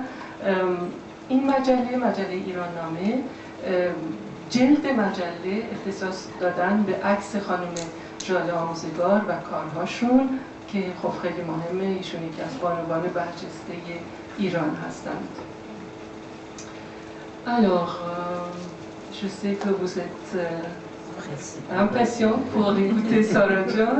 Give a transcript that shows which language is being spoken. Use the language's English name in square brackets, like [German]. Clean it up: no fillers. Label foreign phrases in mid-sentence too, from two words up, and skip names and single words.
[Persian] این مجله ایران نامه جلد مجله اختصاص دادن به عکس خانم ژاله آموزگار و کارهاشون که خب خیلی مهمه، ایشون یکی از بانوان برجسته ایران هستند. [French] Alors, je sais que vous êtes impatient pour écouter Sarah John.